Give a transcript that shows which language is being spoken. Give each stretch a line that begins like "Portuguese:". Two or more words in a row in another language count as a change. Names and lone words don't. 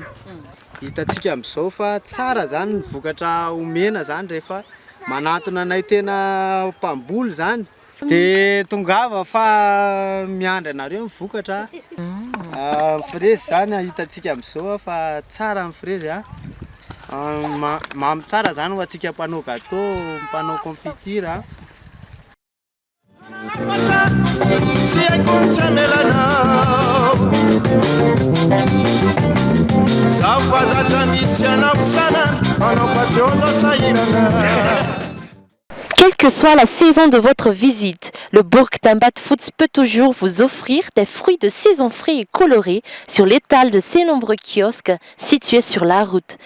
Malagasy: Hitantsika amin'izao fa tsara zany ny vokatra omena zany rehefa manatona anay tena mpamboly zany dia tongava fa miandry anareo ny vokatra. Frezy zany hitantsika amin'izao fa tsara ny frezy mamy tsara zany ho antsika mpanao gâteau, mpanao confiture.
French: Quelle que soit la saison de votre visite, le bourg d'Ambatfots peut toujours vous offrir des fruits de saison frais et colorés sur l'étal de ses nombreux kiosques situés sur la route.